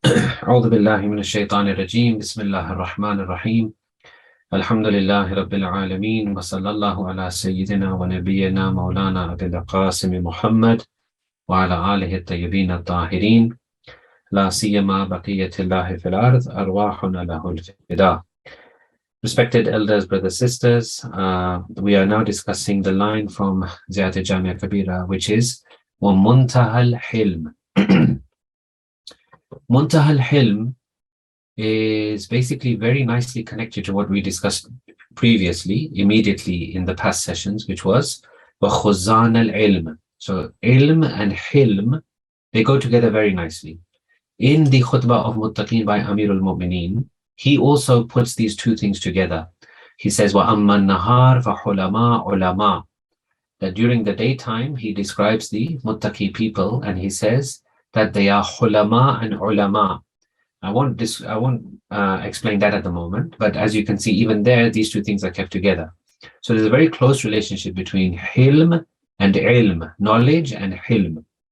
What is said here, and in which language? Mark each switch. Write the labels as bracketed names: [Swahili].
[Arabic] أعوذ بالله من الشيطان الرجيم بسم الله الرحمن الرحيم الحمد لله رب العالمين وصلى الله على سيدنا ونبينا مولانا أبي القاسم محمد وعلى آله الطيبين الطاهرين لا سيما بقية الله في الأرض أرواحنا له الفداء. [English] Respected elders, brothers, sisters, we are now discussing the line from Ziyarat Jamia Kabira, which is Muntaha al-Hilm. Muntaha al-Hilm is basically very nicely connected to what we discussed previously, immediately in the past sessions, which was [Arabic] وَخُزَّانَ الْعِلْمِ. [English] So ilm and hilm, they go together very nicely. In the khutbah of Muttaqeen by Amir al-Mu'mineen, he also puts these two things together. He says, [Arabic] وَأَمَّا النَّهَارِ فَحُلَمَا عُلَمَا. [English] That during the daytime, he describes the Muttaqi people, and he says that they are hulama and ulama. I won't explain that at the moment, but as you can see, even there, these two things are kept together. So there's a very close relationship between hilm and ilm, knowledge and hilm.